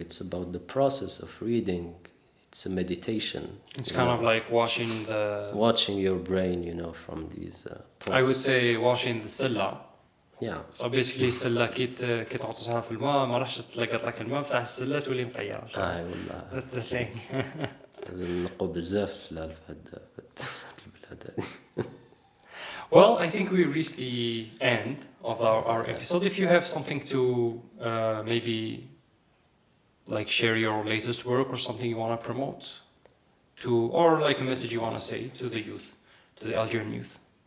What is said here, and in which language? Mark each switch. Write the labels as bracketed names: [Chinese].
[English] It's about the process of reading. It's a meditation. It's kind of like watching your brain, from these thoughts. I would say washing the سلة. Yeah. So basically [Arabic] السلة كي تعطشها في الماء ما راحش تلقط لك الماء بصح السلة تولي مقيرة. والله. [English] That's the thing. [Arabic] لازم نقوا بزاف السلال في هاد البلاد هذه. [English] Well, I think we reached the end of our episode. If you have something to maybe like share your latest work or something you want to promote or like a message you want to say to the youth, to the Algerian youth.